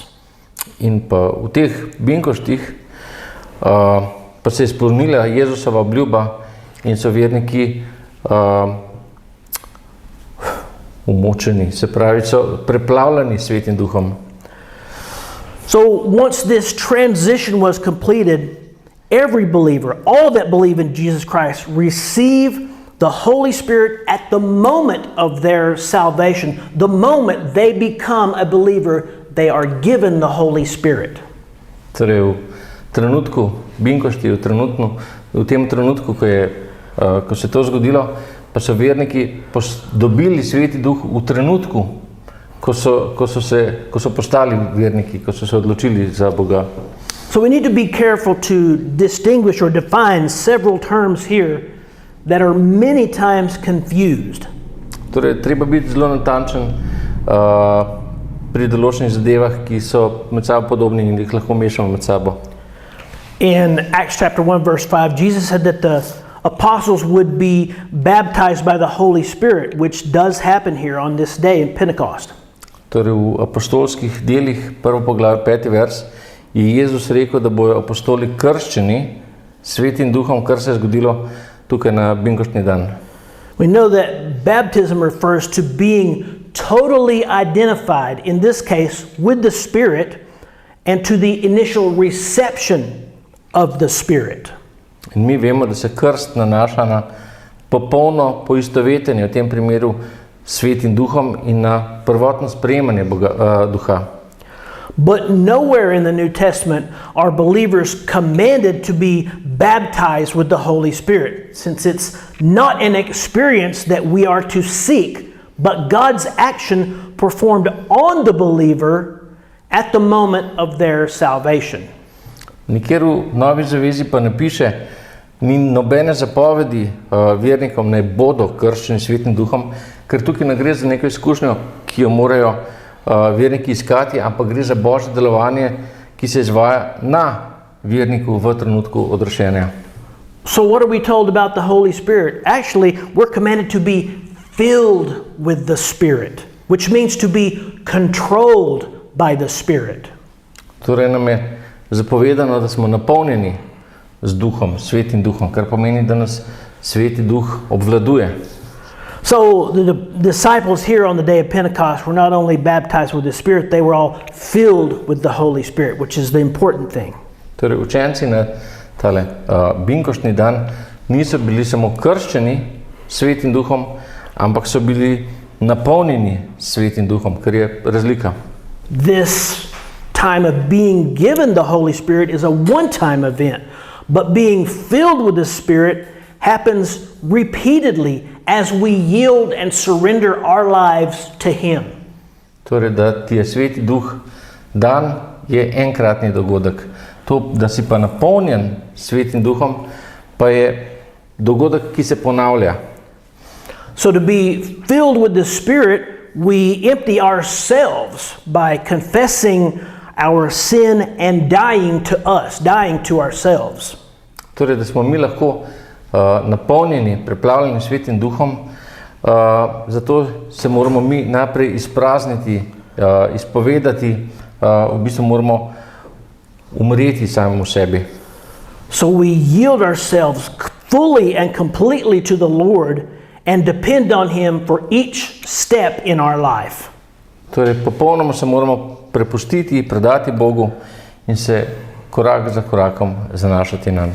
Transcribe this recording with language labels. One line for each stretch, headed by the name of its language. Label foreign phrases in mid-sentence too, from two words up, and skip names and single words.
Slovenian: In pa v teh binkoštih pa se je izpolnila Jezusova obljuba in so verniki umočeni, se pravi, so preplavljeni Svetim Duhom.
English: So once this transition was completed, every believer, all that believe in Jesus Christ, receive the Holy Spirit at the moment of their salvation, the moment they become a believer, they are given the Holy Spirit.
Slovenian: Torej v trenutku binkošti, v tem trenutku, ko se to zgodilo, pa so verniki dobili Sveti Duh v trenutku, ko so postali verniki, ko so se odločili za Boga.
English: So we need to be careful to distinguish or define several terms here that are many times confused.
Slovenian: Torej, treba biti zelo natančen pri določenih zadevah, ki so med sabo podobni in jih lahko mešamo med sabo.
English: In Acts chapter 1 verse 5, Jesus said that the apostles would be baptized by the Holy Spirit, which does happen here on this day in Pentecost.
Slovenian: Torej, v apostolskih delih, 1. poglavje, 5. vers, je Jezus rekel, da bojo apostoli krščeni s Svetim Duhom, kar se je zgodilo tukaj na binkoštni dan.
English: We know that baptism refers to being totally identified, in this case, with the Spirit and to the initial reception of the Spirit.
Slovenian: In mi vemo, da se krst nanaša na popolno poistovetenje, v tem primeru s Svetim Duhom in na prvotno sprejemanje Duha.
English: But nowhere in the New Testament are believers commanded to be baptized with the Holy Spirit, since it's not an experience that we are to seek, but God's action performed on the believer at the moment of their salvation.
Slovenian: Nikjer v Novi zavezi pa ne piše, ni nobene zapovedi vernikom, naj bodo krščeni s Svetim Duhom, ker tukaj ne gre za neko izkušnjo, ki jo morajo verniki iskati, ampak gre za Božje delovanje, ki se izvaja na verniku v trenutku odrešenja.
English: So what are we told about the Holy Spirit? Actually, we're commanded to be filled with the Spirit, which means to be controlled by the Spirit.
Slovenian: Torej nam je zapovedano, da smo napolnjeni z Duhom, Svetim Duhom, kar pomeni, da nas Sveti Duh obvladuje.
English: So the disciples here on the day of Pentecost were not only baptized with the Spirit, they were all filled with the Holy Spirit, which is the important thing.
Slovenian: Torej, učenci na tale binkoštni dan niso bili samo krščeni s Svetim Duhom, ampak so bili napolnjeni s Svetim Duhom, kar je razlika.
English: This time of being given the Holy Spirit is a one-time event, but being filled with the Spirit happens repeatedly as we yield and surrender our lives to Him.
Slovenian: Torej, da ti je Sveti Duh dan, je enkratni dogodek. To, da si pa napolnjen s Svetim Duhom, pa je dogodek, ki se ponavlja.
English: So to be filled with the Spirit, we empty ourselves by confessing our sin and dying to us, dying to ourselves.
Slovenian: Torej, da smo mi lahko napolnjeni, preplavljeni Svetim Duhom, zato se moramo mi najprej izprazniti, izpovedati, v bistvu moramo umreti samemu sebi.
English: So we yield ourselves fully and completely to the Lord and depend on Him for each step in our life.
Slovenian: Torej, popolnoma se moramo prepustiti, predati Bogu in se korak za korakom zanašati nanj.